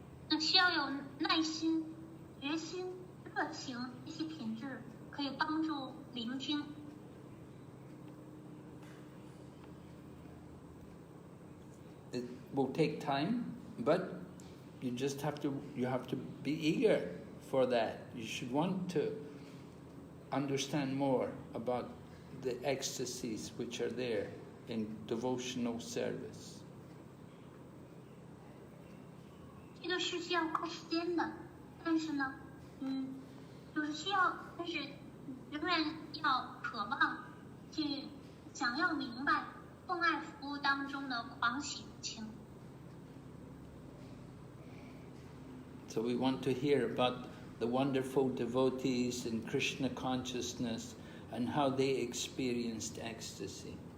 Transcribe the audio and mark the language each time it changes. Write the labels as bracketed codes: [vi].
[zh] 那需要有耐心、决心、热情这些品质，可以帮助聆听。 [en] It will take time, but you have to be eager for that. You should want to understand more about the ecstasies which are there in devotional service. [zh] 这个是需要花时间的，但是呢，但是仍然要渴望去想要明白奉爱服务当中的狂喜情。 [en] So we want to hear about the wonderful devotees in Krishna consciousness and how they experienced ecstasy.